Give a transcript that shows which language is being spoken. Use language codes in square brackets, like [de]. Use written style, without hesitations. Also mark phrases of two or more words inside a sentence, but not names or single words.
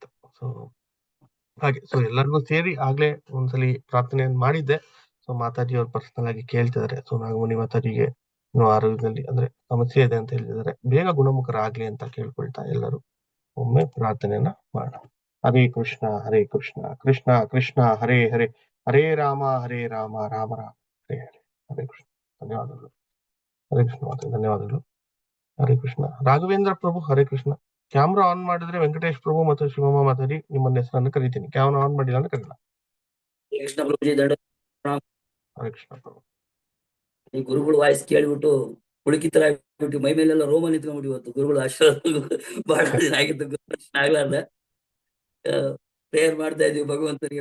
[kn] ಸೊ ಹಾಗೆ ಎಲ್ಲರಿಗೂ ಸೇರಿ ಆಗ್ಲೇ ಒಂದ್ಸಲಿ ಪ್ರಾರ್ಥನೆಯನ್ನು ಮಾಡಿದ್ದೆ. ಸೊ ಮಾತಾಜಿ ಅವ್ರು ಪರ್ಸನಲ್ ಆಗಿ ಕೇಳ್ತಿದ್ದಾರೆ. ಸೊ ನಾಗಮಣಿ ಮಾತಾಜಿಗೆ ಇನ್ನು ಆರೋಗ್ಯದಲ್ಲಿ ಅಂದ್ರೆ ಸಮಸ್ಯೆ ಇದೆ ಅಂತ ಹೇಳಿದ್ದಾರೆ, ಬೇಗ ಗುಣಮುಖರಾಗ್ಲಿ ಅಂತ ಕೇಳ್ಕೊಳ್ತಾ ಎಲ್ಲರೂ ಒಮ್ಮೆ ಪ್ರಾರ್ಥನೆಯನ್ನ ಮಾಡೋಣ. [sa] ಹರೇ ಕೃಷ್ಣ ಹರೇ ಕೃಷ್ಣ ಕೃಷ್ಣ ಕೃಷ್ಣ ಹರೇ ಹರೇ, ಹರೇ ರಾಮ ರಾಮ ರಾಮ ಹರೇ ಹರೇ. [kn] ಹರೇ ಕೃಷ್ಣ. ಧನ್ಯವಾದಗಳು. ಹರೇ ಕೃಷ್ಣ ಮಾತಾಜಿ, ಧನ್ಯವಾದಗಳು. ಹರೇ ಕೃಷ್ಣ. ರಾಘವೇಂದ್ರ ಪ್ರಭು, ಹರೇ ಕೃಷ್ಣ. [en] camera on [kn] ಮಾಡಿದ್ರೆ ವೆಂಕಟೇಶ್ ಪ್ರಭು ಮತ್ತು ಶಿವಮ್ಮ ಮಾತಾಡಿ ನಿಮ್ಮನ್ನ ಹೆಸರನ್ನು ಕರಿತೀನಿ. [en] camera on [kn] ಮಾಡಿಲ್ಲ ಅಂದ್ರೆ ಕರೀಲ್ಲ. ಹರೇ ಕೃಷ್ಣ ಪ್ರಭು. ಈ ಗುರುಗಳು ವಾಯ್ಸ್ ಕೇಳಿಬಿಟ್ಟು ಪುಳಕಿತರ ಆಗ್ಬಿಟ್ಟು ಮೈ ಮೇಲೆಲ್ಲ ರೋಮ ನಿಂತ್ಕೊಂಡ್ಬಿಟ್ಟು ಇವತ್ತು ಗುರುಗಳು ಆಶೀರ್ವಾದ ಬಹಳ ದಿನ ಆಗಿದ್ದು ಆಗ್ಲಾರ್ದ ಪ್ರೇಯರ್ ಮಾಡ್ತಾ ಇದೀವಿ ಭಗವಂತನಿಗೆ.